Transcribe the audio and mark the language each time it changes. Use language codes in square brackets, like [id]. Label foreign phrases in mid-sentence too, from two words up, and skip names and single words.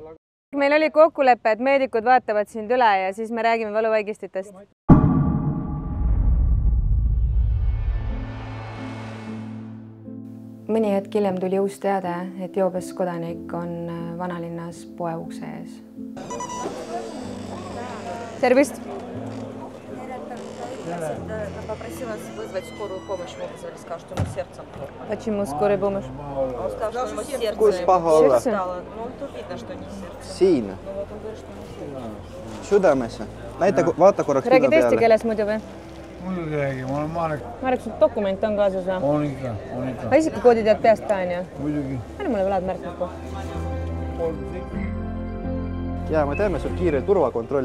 [et] Meil oli kokkulepe, et meedikud vaatavad sind üle ja siis me räägime valuvaigistitest. Mõni hetk hiljem tuli uus teade, et joobes kodanik on vanalinnas poe ukse ees. Tervist! [ru] Попросила вызвать скорую помощь, мы вызвали, сказали, что ему сердцем плохо. Почему скорая помощь? Он сказал, что ему сердце [et] Kus paha olla? [ru] стало. Ну, тут видно, что не сердце. [et] Siin? [ru] Ну, вот он говорит, что не сердце. [et] Südamesse? Näita, vaata korraks Räägid pinna eesti peale. keeles muidu või? Muidugi räägi, ma olen Marek. Marek, sul dokument on kaasas või? On ikka. Aga isikukoodi tead peast ka, on ju? Muidugi. Anna mulle võlad märkniku. Jaa, me teeme sul kiire turvakontrolli.